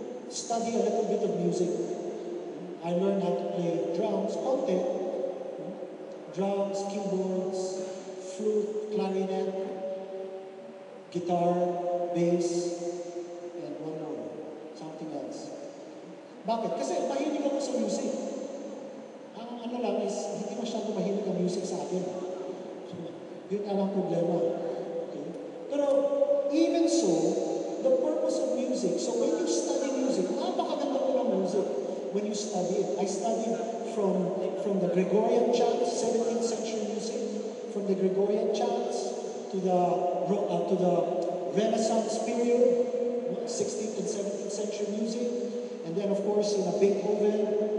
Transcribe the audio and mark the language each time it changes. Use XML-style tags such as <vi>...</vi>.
<en>study a little bit of music. I learned how to play drums, konti. Drums, keyboards, flute, clarinet, guitar, bass, and one more. Something else. Bakit?</en> <tl>Kasi mahilig ako sa music. Ang ano lang is, hindi masyado mahilig ang music sa akin. Yun ang problema. Okay?</tl> <en>Pero, even so, the purpose of music, so when you study music,</en> <tl>napakaganda ko ng music</tl> <en>when you study it. I studied from the Gregorian chants, 17th century music, from the Gregorian chants to the Renaissance period, 16th and 17th century music, and then of course Beethoven.</en>